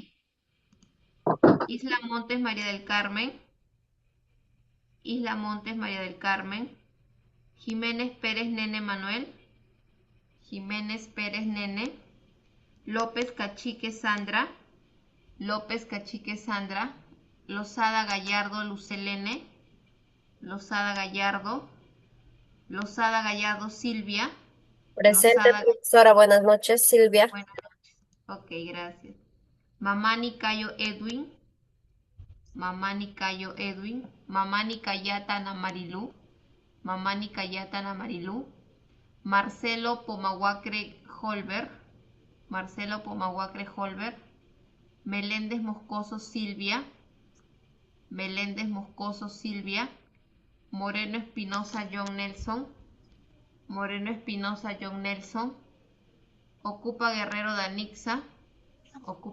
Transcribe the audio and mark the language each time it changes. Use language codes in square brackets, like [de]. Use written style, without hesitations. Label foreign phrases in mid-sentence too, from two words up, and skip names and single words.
[es] Isla Montes María del Carmen, Isla Montes María del Carmen, Jiménez Pérez Nene Manuel, Jiménez Pérez Nene, López Cachique Sandra, López Cachique Sandra, Lozada Gallardo Lucelene, Lozada Gallardo Silvia, Presente, Lozada, profesora. Buenas noches, Silvia. buenas noches. Ok, gracias. Mamani Cayo Edwin, Mamani Cayo Edwin, Mamani Cayata Ana Marilú, Mamani Cayata Ana Marilú, Marcelo Pomahuacre Holber, Marcelo Pomahuacre Holber, Meléndez Moscoso Silvia, Meléndez Moscoso Silvia, Moreno Espinosa John Nelson, Moreno Espinosa John Nelson, Ocupa Guerrero Danixa, Ocupa